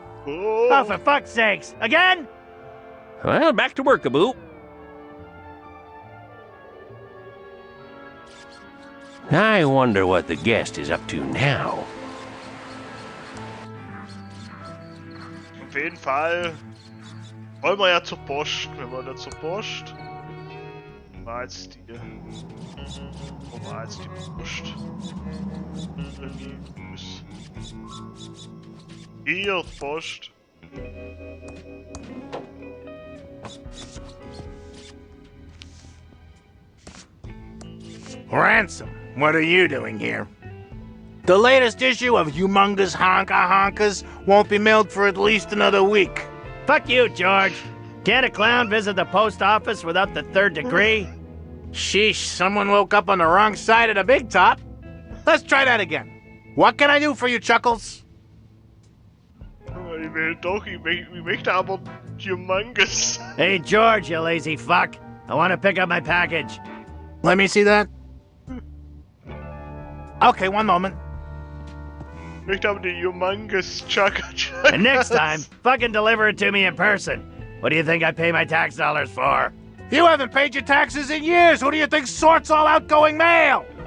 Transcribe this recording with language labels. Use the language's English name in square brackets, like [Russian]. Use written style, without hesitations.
[English] Oh, for fuck's sakes. Again? Well, back to work, Abu. I wonder what the guest is up to now. [German] Auf jeden Fall wollen wir ja zur Post. Wir wollen ja zur Post. Wo war jetzt die Post? Hier, die Post. [English] Ransom, what are you doing here? The latest issue of Humongous Honkas won't be mailed for at least another week. Fuck you, George. Can't a clown visit the post office without the third degree? Sheesh, someone woke up on the wrong side of the big top. Let's try that again. What can I do for you, Chuckles? [German] Ich möchte aber Humongous. [English] Hey, George, you lazy fuck. I want to pick up my package. Let me see that. Okay, one moment. [German] Ich möchte aber die Humongous Chaka. [English] And next time, fucking deliver it to me in person. What do you think I pay my tax dollars for? You haven't paid your taxes in years. Who do you think sorts all outgoing mail?